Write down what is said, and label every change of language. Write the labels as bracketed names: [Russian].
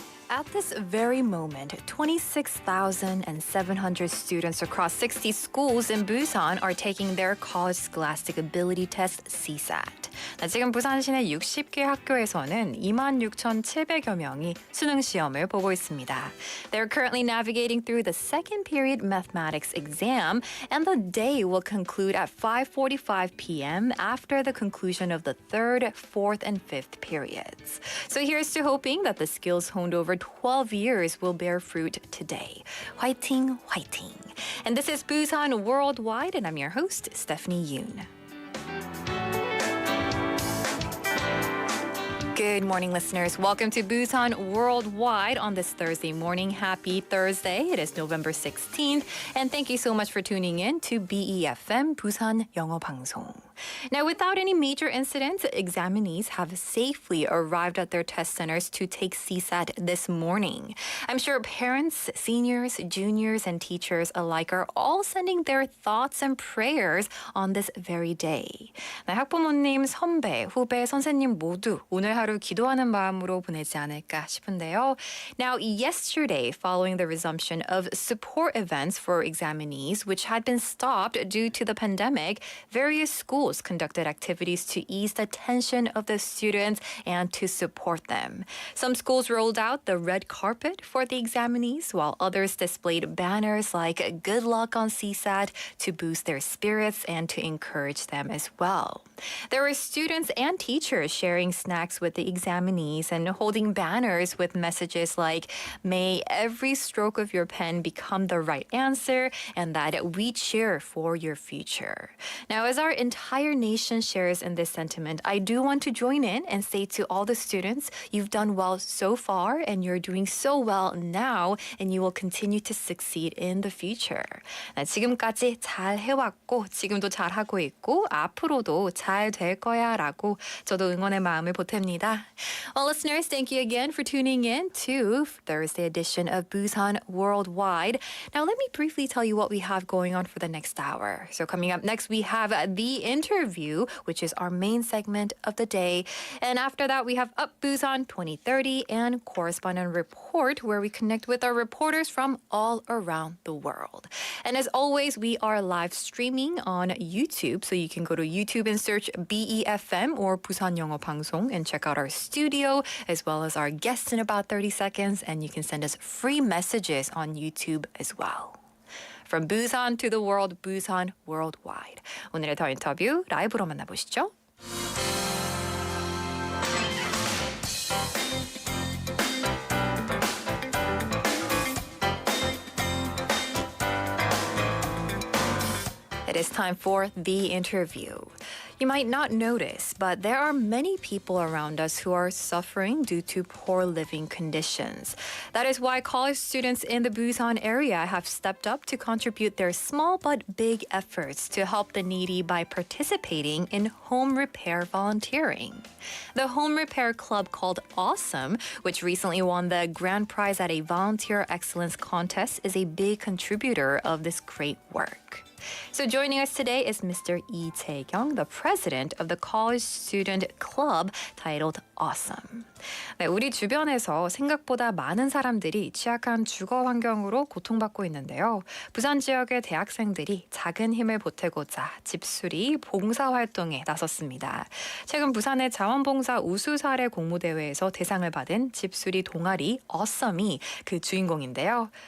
[English] At this very moment, 26,700 students across 60 schools in Busan are taking their College Scholastic Ability Test CSAT. [Korean] 지금 부산 시내 60개 학교에서는 26,700여 명이 수능 시험을 보고 있습니다. [English] They're currently navigating through the second period mathematics exam, and the day will conclude at 5:45 p.m. after the conclusion of the third, fourth, and fifth periods. So here's to hoping that the skills honed over 12 years will bear fruit today. [Korean] 화이팅, 화이팅. [English] And this is Busan Worldwide, and I'm your host, Stephanie Yoon. Good morning, listeners. Welcome to Busan Worldwide on this Thursday morning. Happy Thursday. It is November 16th. And thank you so much for tuning in to BEFM Busan 영어방송. Now, without any major incidents, examinees have safely arrived at their test centers to take CSAT this morning. I'm sure parents, seniors, juniors, and teachers alike are all sending their thoughts and prayers on this very day. [Korean] 학부모님, 선배, 후배, 선생님 모두 오늘 하루 기도하는 마음으로 보내지 않을까 싶은데요. [English] Now, yesterday, following the resumption of support events for examinees, which had been stopped due to the pandemic, various schools conducted activities to ease the tension of the students and to support them. Some schools rolled out the red carpet for the examinees, while others displayed banners like "Good luck on CSAT" to boost their spirits and to encourage them as well. There were students and teachers sharing snacks with the examinees and holding banners with messages like, "May every stroke of your pen become the right answer, and that we cheer for your future." Now, as our entire nation shares in this sentiment, I do want to join in and say to all the students, you've done well so far, and you're doing so well now, and you will continue to succeed in the future. [Korean] 지금까지 잘 해왔고, 지금도 잘하고 있고, 앞으로도 잘 될 거야 라고 저도 응원의 마음을 보탭니다. [English] Well, listeners, thank you again for tuning in to Thursday edition of Busan Worldwide. Now, let me briefly tell you what we have going on for the next hour. So coming up next, we have the interview, which is our main segment of the day. And after that, we have Up Busan 2030 and Correspondent Report, where we connect with our reporters from all around the world. And as always, we are live streaming on YouTube, so you can go to YouTube and search BEFM or 부산영어방송 and check out our studio as well as our guests in about 30 seconds, and you can send us free messages on YouTube as well. From Busan to the world, Busan Worldwide. [Korean] 오늘의 더 인터뷰 라이브로 만나보시죠. [English] It is time for the interview. You might not notice, but there are many people around us who are suffering due to poor living conditions. That is why college students in the Busan area have stepped up to contribute their small but big efforts to help the needy by participating in home repair volunteering. The home repair club called Awesome, which recently won the grand prize at a volunteer excellence contest, is a big contributor of this great work. So joining us today is Mr. Lee Jae-kyung, the president of the college student club titled Awesome. [Korean] 네, 우리 주변에서 생각보다 많은 사람들이 취약한 주거 환경으로 고통받고 있는데요. 부산 지역의 대학생들이 작은 힘을 보태고자 집수리 봉사활동에 나섰습니다. 최근 부산의 자원봉사 우수사례 공모대회에서 대상을 받은 집수리 동아리 Awesome이 그 주인공인데요.